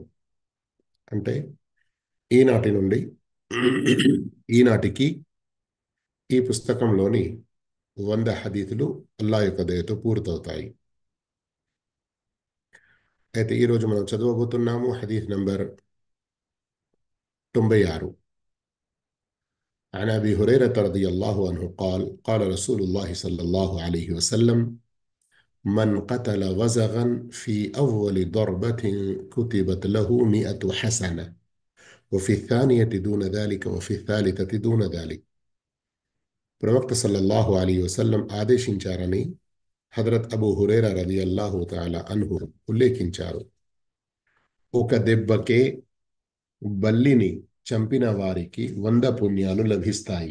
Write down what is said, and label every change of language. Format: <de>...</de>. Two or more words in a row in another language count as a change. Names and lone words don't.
<te>అంటే ఈనాటి నుండి ఈనాటికి ఈ పుస్తకంలోని 100 హదీతులు అల్లాహ్ యొక్క దయతో పూర్తవుతాయి. అయితే ఈరోజు మనం చదవబోతున్నాము హదీత్ నంబర్ 96.</te> <ar>عن أبي هريرة رضي الله عنه قال قال رسول الله صلى الله عليه وسلم: من قتل وزغا في أول ضربة كتبت له 100 حسنة، وفي الثانية دون ذلك، وفي الثالثة دون ذلك.</ar> <te>ప్రవక్త</te> <ar>صلى الله عليه وسلم</ar> <te>ఆదేశించారని హజరత్ అబూ హురైరా</te> <ar>رضي الله تعالى عنه</ar> <te>ఉల్లేఖించారు. ఒక దెబ్బకే బల్లిని చంపిన వారికి 100 పుణ్యాలు లభిస్తాయి.</te>